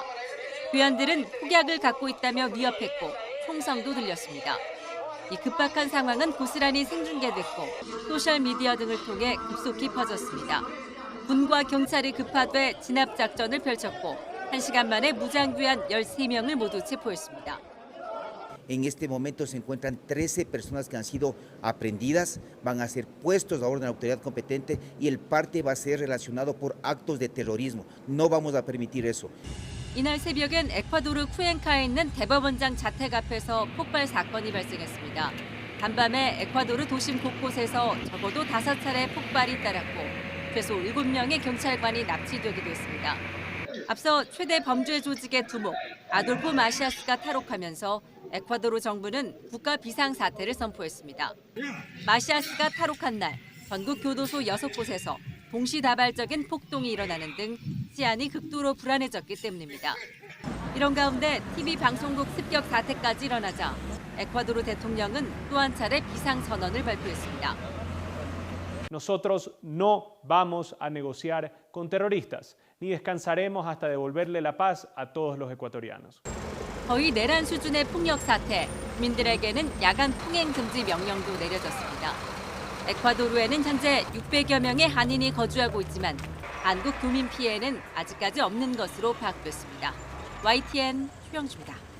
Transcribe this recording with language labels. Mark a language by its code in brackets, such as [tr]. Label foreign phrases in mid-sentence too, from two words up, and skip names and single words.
[ko] 괴한들은 폭약을 갖고 있다며 위협했고 총성도 들렸습니다. 이 급박한 상황은 고스란히 생중계됐고 소셜미디어 등을 통해 급속히 퍼졌습니다. 군과 경찰이 급파돼 진압작전을 펼쳤고 1시간 만에 무장괴한 13명을 모두 체포했습니다. [es] En este momento se encuentran 13 personas que han sido aprehendidas, van a ser puestos a orden de la autoridad competente y el parte va a ser relacionado por actos de terrorismo. No vamos a permitir eso. [ko] 이날 새벽엔 에콰도르 쿠엔카에 있는 대법원장 자택 앞에서 폭발 사건이 발생했습니다. 간밤에 에콰도르 도심 곳곳에서 적어도 5차례 폭발이 잇따랐고 최소 7명의 경찰관이 납치되기도 했습니다. 앞서 최대 범죄 조직의 두목 아돌포 마시아스가 탈옥하면서 에콰도르 정부는 국가 비상사태를 선포했습니다. 마시아스가 탈옥한 날 전국 교도소 6곳에서 동시다발적인 폭동이 일어나는 등 치안이 극도로 불안해졌기 때문입니다. 이런 가운데 TV 방송국 습격 사태까지 일어나자 에콰도르 대통령은 또 한 차례 비상선언을 발표했습니다. [es] Nosotros no vamos a negociar con terroristas, ni descansaremos hasta devolverle la paz a todos los ecuatorianos. [ko] 거의 내란 수준의 폭력 사태, 국민들에게는 야간 통행 금지 명령도 내려졌습니다. 에콰도르에는 현재 600여 명의 한인이 거주하고 있지만 한국 교민 피해는 아직까지 없는 것으로 파악됐습니다. YTN 최영주입니다.